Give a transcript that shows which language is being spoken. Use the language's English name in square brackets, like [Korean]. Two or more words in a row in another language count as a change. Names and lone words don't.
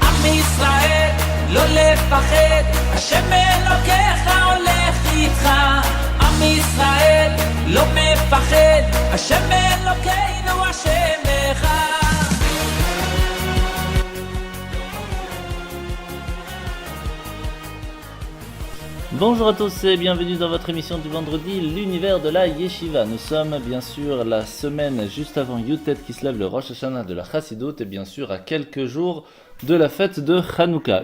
[Hebrew] ישראל, לא לפחד, השם אלוקיך הולך איתך. עם ישראל, לא מפחד, השם אלוקינו השם אחד. [French] Bonjour à tous et bienvenue dans votre émission du vendredi, l'univers de la Yeshiva. Nous sommes bien sûr la semaine juste avant Yutet qui se lève le Rosh Hashanah de la Chassidut et bien sûr à quelques jours de la fête de Hanouka.